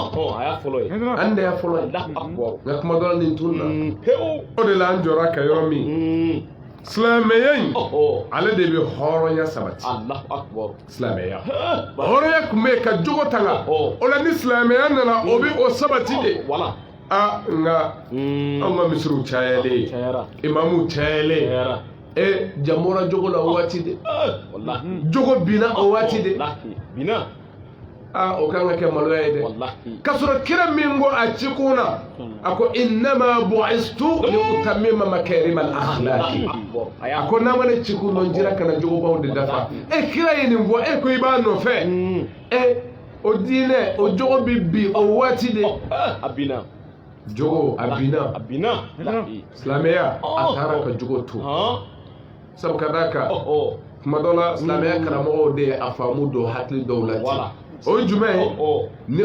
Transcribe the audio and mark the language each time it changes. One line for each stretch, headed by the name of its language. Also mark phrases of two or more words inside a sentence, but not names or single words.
Bambara: an de y'a fɔlɔ ye nka kuma dɔ la nin tun na o de la an jɔra ka yɔrɔ min silamɛya in ale de bɛ hɔrɔnya sabati silamɛya hɔrɔnya tun bɛ yen ka jogo tanga o la ni silamɛya nana o bɛ o sabati de nka anw ka misiriw cayalen imamuw cayalen jamora jogo la o waati de jogo binna o waati de o kan ka kɛ maloya ye dɛ ka sɔrɔ kira min ko a ci kun na a ko
Arabic: إنما بعثت لأتمم مكارم الأخلاق
Bambara: a ko n'a ma ne ci kun dɔn jira kana jogobaw de dafa kira ye nin fɔ ko i b'a nɔfɛ o diinɛ o jogo bi bi o waati de jogo a binna silamɛya a taara ka jogo to sabu ka d'a kan kuma dɔ la silamɛya karamɔgɔw de a faamu dɔw hakili dɔw la o jumɛn ni